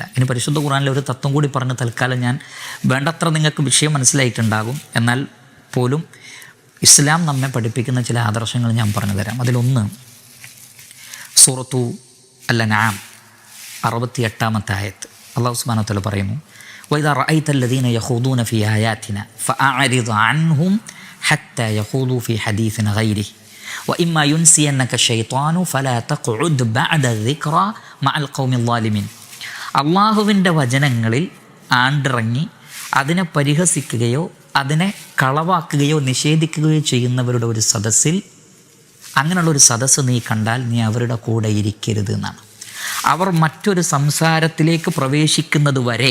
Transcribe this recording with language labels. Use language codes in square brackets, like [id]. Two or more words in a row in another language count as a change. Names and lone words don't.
[ml] ഇനി പരിശുദ്ധ ഖുർആനിലെ ഒരു തത്വം കൂടി പറഞ്ഞ് തൽക്കാലം ഞാൻ വേണ്ടത്ര നിങ്ങൾക്ക് വിഷയം മനസ്സിലായിട്ടുണ്ടാകും. എന്നാൽ പോലും ഇസ്ലാം നമ്മെ പഠിപ്പിക്കുന്ന ചില ആദർശങ്ങൾ ഞാൻ പറഞ്ഞു തരാം. അതിലൊന്ന് സൂറത്തു അൽ-അൻആം 68-ാമത്തെ ആയത്ത്. [ar] الله سبحانه وتعالى പറയുന്നു, وإذا رأيت الذين يخوضون في آياتنا فأعرض عنهم حتى يخوضوا في حديث غيره وإما ينسينك الشيطان فلا تقعد بعد الذكرى مع القوم الظالمين. [ml] അള്ളാഹുവിൻ്റെ വചനങ്ങളിൽ ആണ്ടിറങ്ങി അതിനെ പരിഹസിക്കുകയോ അതിനെ കളവാക്കുകയോ നിഷേധിക്കുകയോ ചെയ്യുന്നവരുടെ ഒരു സദസ്സിൽ, അങ്ങനെയുള്ളൊരു സദസ്സ് നീ കണ്ടാൽ നീ അവരുടെ കൂടെ ഇരിക്കരുത് എന്നാണ്. അവർ മറ്റൊരു സംസാരത്തിലേക്ക് പ്രവേശിക്കുന്നത് വരെ.